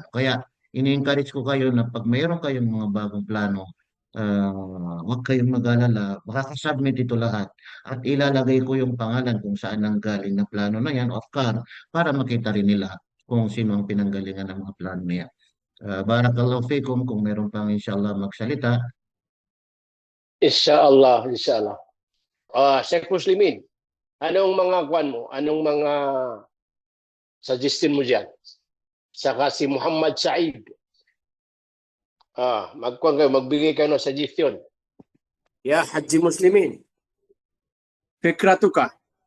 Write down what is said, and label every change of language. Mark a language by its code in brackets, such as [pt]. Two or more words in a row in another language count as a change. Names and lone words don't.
[tl] Kaya ini-encourage ko kayo na pag mayroon kayong mga bagong plano, huwag kayong mag-alala, makakasubmit ito lahat at ilalagay ko yung pangalan kung saan nanggaling na plano na yan, [en] of course, [tl] para makita rin nila kung sino ang pinanggalingan ng mga plano na yan. [ar] بارك الله فيكم, [tl] kung meron pang inshallah magsalita. [ar] إن شاء الله، إن شاء الله. [tl] Sheikh Muslimin, anong mga kwan mo? Anong mga suggestion mo dyan? Saka si Muhammad Said. Magbigay kayo ng suggestion. [ar] يا حاجي مسلمين، فكرتك.